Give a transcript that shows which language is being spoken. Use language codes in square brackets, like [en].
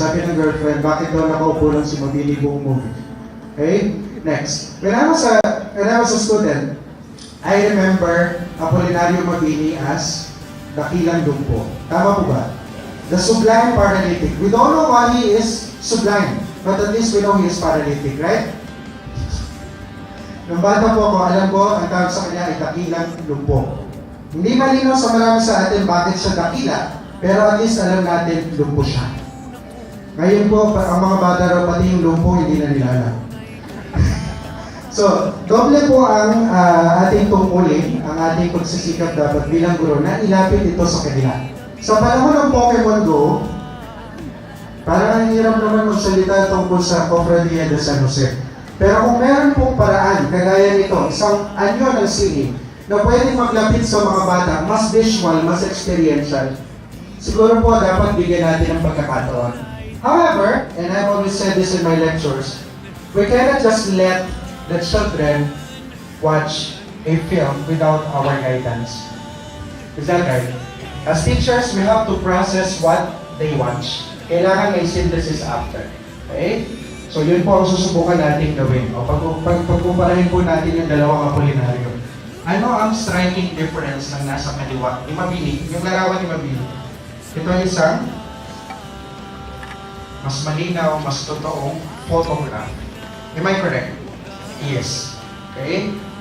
[tl] Sabi ng girlfriend, bakit daw nakaupo lang si Mabini buong movie? Okay, next. [en] When I was a student, I remember Apolinario Mabini as Dakilang Dumpo. [tl] Tama po ba? [en] The sublime paralytic. We don't know why he is sublime, but at least we know he is paralytic, right? [tl] Nung bata po ako, alam ko, ang tawag sa kanya ay Dakilang Dumpo. Hindi malinaw sa marami sa atin bakit siya dakila, pero at least alam natin, lumpo siya. Ngayon po, ang mga bata raw pati yung lumpo, hindi na nila alam. So, doble po ang ating tungkulin, ang ating pagsisikap dapat bilang guro na ilapit ito sa kanila. Sa panahon ng Pokemon Go, parang ang hirap naman magsalita tungkol sa Cofradia de San Jose. Pero kung meron pong paraan, kagaya nito, isang anyo ng singing, na pwedeng maglapit sa mga bata, mas visual, mas experiential, siguro po dapat bigyan natin ng pagkakataon. [en] However, and I've always said this in my lectures, we cannot just let the children watch a film without our guidance. Is that right? As teachers, we have to process what they watch. [tl] Kailangan may synthesis after. Okay? So yun po ang susubukan natin gawin. O pagkumparahin po natin yung dalawang apolinaryo. Ano ang striking difference ng nasa kaliwa? Ni Mabini, yung larawan ni Mabini. Ito ay isang mas malinaw, mas totoong photograph. [en] Am I correct? [tl] Yes. Okay?